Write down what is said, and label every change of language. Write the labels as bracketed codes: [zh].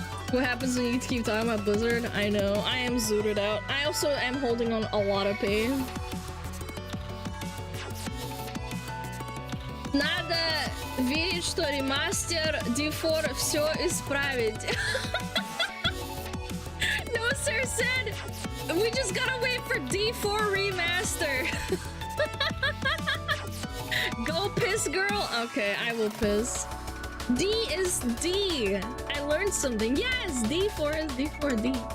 [en] What happens when you keep talking about Blizzard? I know. I am zooted out. I also am holding on a lot of pain. [ru] Надо верить, что ремастер D4 все исправит. [en] No, sir said we just gotta wait for D4 remaster. Go piss, girl. Okay, I will piss. D is D. I learned something. Yes, D4 is D4D.